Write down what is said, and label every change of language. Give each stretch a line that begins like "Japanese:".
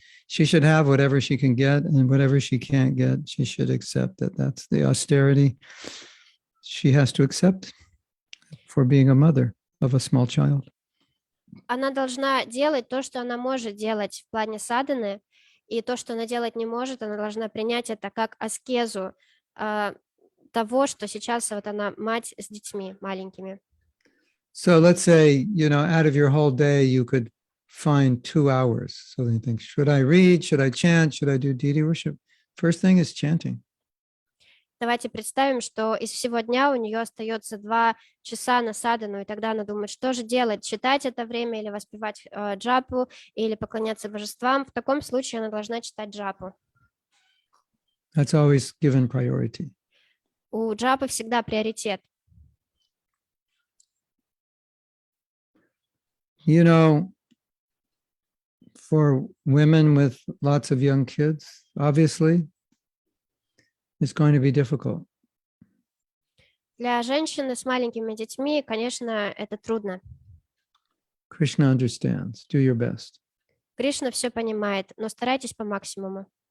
English: She should have whatever she can get, and whatever she can't get, she should accept that. That's the austerity she has to accept for being a mother of a small child.
Russian: Она должна делать то, что она может делать в плане садханы, и то, что она делать не может, она должна принять это как аскезу того, что сейчас вот она мать с детьми маленькими.
English: So let's say, out of your whole day, you could find 2 hours. So they think, should I read? Should I chant? Should I do deity worship? First thing is chanting.
Russian: Давайте представим, что из всего дня у нее остается 2 часа на садхану, и тогда она думает, что же делать, читать это время или воспевать джапу, или поклоняться божествам. В таком случае она должна читать джапу.
English: That's always given priority.
Russian: У джапы всегда приоритет.
English: For women with lots of young kids, obviously, it's going to be difficult.
Russian: Для женщины с маленькими детьми, конечно, это трудно.
English: Krishna understands. Do your best.
Russian: Кришна все понимает, но старайтесь по максимуму.